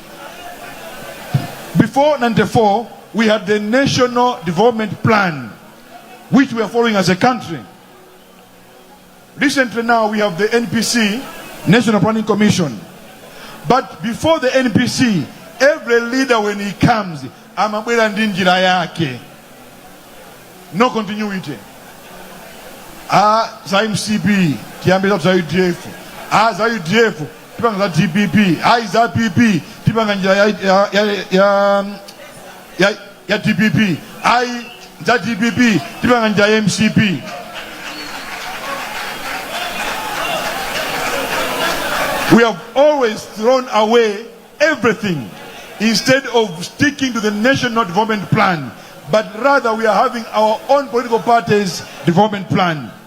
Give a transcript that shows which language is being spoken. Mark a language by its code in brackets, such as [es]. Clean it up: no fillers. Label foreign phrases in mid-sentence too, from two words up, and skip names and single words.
[en] Before 94, we had the National Development Plan, which we are following as a country. Recently now, we have the NPC, National Planning Commission. But before the NPC, every leader when he comes, [ny] amabwera ndi njira yake. [en] No continuity. [ny] Za MCP, tiambeza za UDF. Za UDF, tipanga za DPP. Za PP, tipanga njira ya DPP. Za DPP, tipanga njira ya MCP. [en] We have always thrown away everything instead of sticking to the National Development Plan, but rather we are having our own political party's development plan.